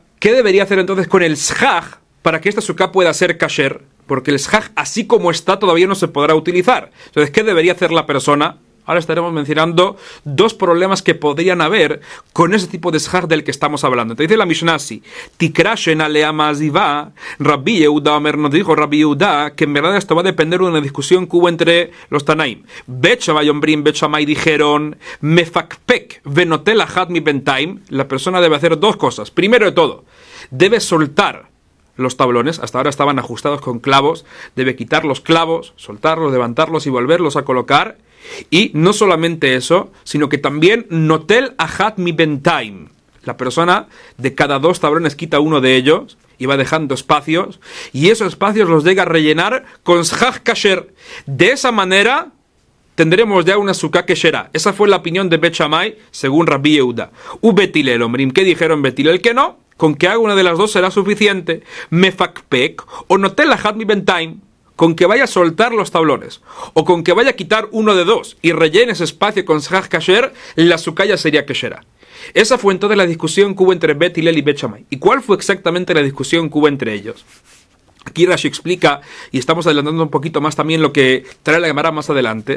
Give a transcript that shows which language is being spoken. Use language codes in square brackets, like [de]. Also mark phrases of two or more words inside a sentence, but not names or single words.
[es] ¿Qué debería hacer entonces con el shaj para que esta suká pueda ser kasher? Porque el shaj, así como está, todavía no se podrá utilizar. Entonces, ¿qué debería hacer la persona? Ahora estaremos mencionando 2 problemas que podrían haber con ese tipo de shaj del que estamos hablando. Entonces dice la Mishnah así, [he] תקרה שאין עליה מעזיבה, רבי יהודה אומר, [es] nos dijo Rabbi Yehuda, que en verdad esto va a depender de una discusión que hubo entre los Tanaim. [he] בית שמאי אומרים, Bet Shammai dijeron, מפקפק ונוטל אחת מבינתים, [es] la persona debe hacer 2 cosas. Primero de todo, debe soltar los tablones, hasta ahora estaban ajustados con clavos, debe quitar los clavos, soltarlos, levantarlos y volverlos a colocar. Y no solamente eso, sino que también [he] נוטל אחת מבינתים. [es] La persona de cada 2 tablones quita uno de ellos y va dejando espacios, y esos espacios los llega a rellenar con [he] סכך כשר. [es] De esa manera tendremos ya una [he] סוכה כשרה. [es] Esa fue la opinión de Bet Shammai según Rabbi Yehuda. [he] בית הלל אומרים, [es] ¿qué dijeron Betilel? Que no, con que haga una de las 2 será suficiente. [he] מפקפק או נוטל אחת מבינתים, [es] con que vaya a soltar los tablones, o con que vaya a quitar uno de 2 y rellene ese espacio con [he] סכך כשר, [es] la suká ya sería kesherá. Esa fue entonces la discusión que hubo entre Bet Hillel y Bet Shammai. ¿Y cuál fue exactamente la discusión que hubo entre ellos? Aquí Rashi explica, y estamos adelantando un poquito más también lo que trae la Gemara más adelante.